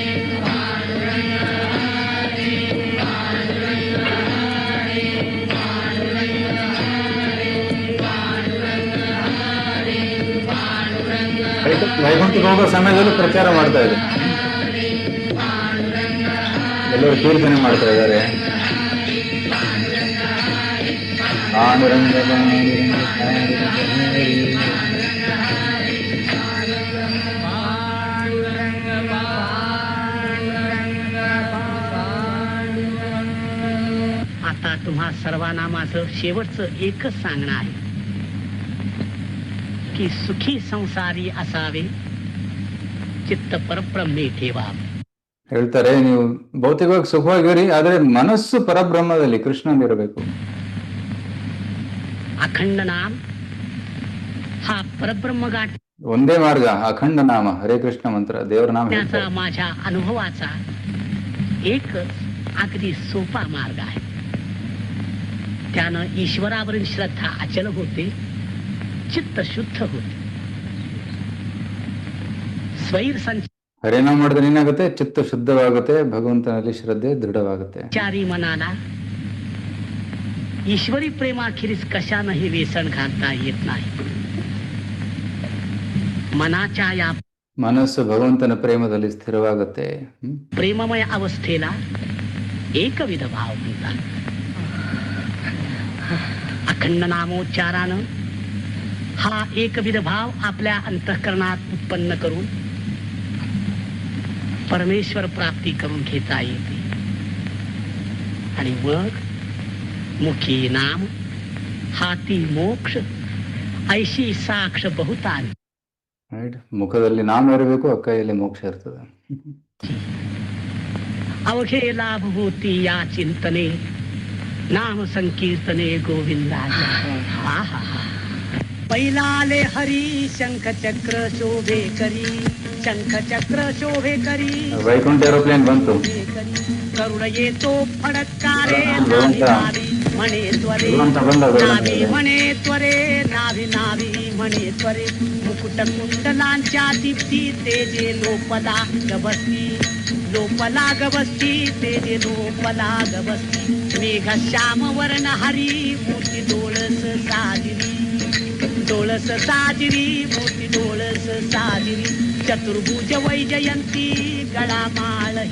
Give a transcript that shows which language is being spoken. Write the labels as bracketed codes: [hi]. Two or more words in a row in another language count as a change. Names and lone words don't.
[kn] ವೈಕುಂಠಕ್ಕೆ ಹೋಗೋ ಸಮಯದಲ್ಲೂ ಪ್ರಚಾರ ಮಾಡ್ತಾ ಇದೆ. ಎಲ್ಲರೂ ಕೀರ್ತನೆ ಮಾಡ್ತಾ ಇದ್ದಾರೆ. ಪಾಂಡುರಂಗ [mr] आता तुम्हा सर्वांना माझं शेवटचं एकच सांगणं आहे की सुखी संसारी असावे, चित्त परब्रह्मे ठेवावे. [kn] ಹೇಳ್ತಾರೆ, ನೀವು ಭೌತಿಕವಾಗಿ ಸುಖವಾಗಿರಿ, ಆದ್ರೆ ಮನಸ್ಸು ಪರಬ್ರಹ್ಮದಲ್ಲಿ ಕೃಷ್ಣನಿರಬೇಕು. [mr] अखंड नाम हा परब्रह्म गाठ [kn] ಒಂದೇ ಮಾರ್ಗ, ಅಖಂಡ ನಾಮ, ಹರೇ ಕೃಷ್ಣ ಮಂತ್ರ, ದೇವರ ನಾಮ. [mr] त्याचा माझ्या अनुभवाचा एकच अगदी सोपा मार्ग आहे. त्यानं ईश्वरावरील श्रद्धा अचल होते, चित्त शुद्ध होते, स्वैर [kn] ಹರೇನಾಮ ಮಾಡಿದ್ರೆ ಏನಾಗುತ್ತೆ? ಚಿತ್ತ ಶುದ್ಧವಾಗುತ್ತೆ, ಭಗವಂತನಲ್ಲಿ ಶ್ರದ್ಧೆ ದೃಢವಾಗುತ್ತೆ. [mr] संचारी मनाला ईश्वरी प्रेमाखेरीज कशानंही वेसण घालता येत नाही. मनाच्या या [kn] ಮನಸ್ಸು ಭಗವಂತನ ಪ್ರೇಮದಲ್ಲಿ ಸ್ಥಿರವಾಗುತ್ತೆ. [mr] प्रेममय अवस्थेला एकविध भाव म्हणतात. अखंड नामोच्चारानं हा एकविध भाव आपल्या अंतःकरणात उत्पन्न करून परमेश्वर प्राप्ती करून घेता येते. आणि मग मुखी नाम हाती मोक्ष ऐशी साक्ष बहुतान. [kn] ರೈಟ್. ಮುಖದಲ್ಲಿ ನಾಮ ಇರಬೇಕು, ಕೈಯಲ್ಲಿ ಮೋಕ್ಷ ಇರ್ತದೆ. [mr] अवघे लाभ होती या चिंतने, नाम संकीर्तने गोविंदाच्या. आहा, पैलाले हरी शंख चक्र शोभे करी, शंख चक्र शोभे करी [kn] ವೈಕುಂಠ ಏರೋಪ್ಲೇನ್ ಬಂತು. [mr] करुण येतो फडकारे भगवंता. नाभी म्हणे त्वरे [kn] ಭಗವಂತ ಬಂದ [mr] नाभी म्हणे त्वरे नाभी नाभी म्हणे त्वरे मुकुट कुंडलांच्या दीप्ती तेजे लोपला गबसती लोपला गबसती तेजे लोपला गबसती मेघ श्याम वर्ण हरी मोती डोळस साजिरी डोळस साजिरी मोती डोळस साजिरी चतुर्भुज वैजयंती गळामाळ हे